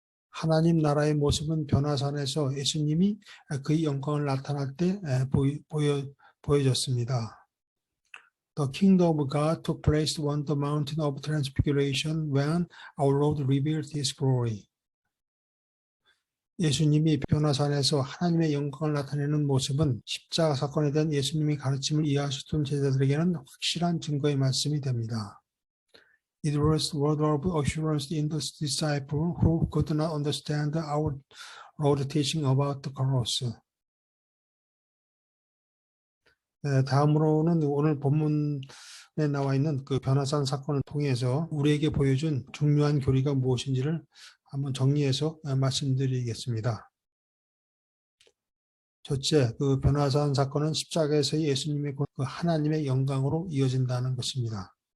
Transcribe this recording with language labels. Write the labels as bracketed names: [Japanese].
[Korean] 하나님 나라의 모습은 변화산에서 예수님이 그의 영광을 나타날 때 보여졌습니다. [English] The kingdom of God took place on the mountain of transfiguration when our Lord revealed His glory. [Korean] 예수님이 변화산에서 하나님의 영광을 나타내는 모습은 십자가 사건에 대한 예수님의 가르침을 이해하셨던 제자들에게는 확실한 증거의 말씀이 됩니다. [English] It was word of assurance in the disciples who could not understand our Lord teaching about the cross. [Korean] 다음으로는 오늘 본문에 나와 있는 그 변화산 사건을 통해서 우리에게 보여준 중요한 교리가 무엇인지를 한번 정리해서 말씀드리겠습니다. 첫째, 그 변화산 사건은 십자가에서의 예수님의 그 하나님의 영광으로 이어진다는 것입니다.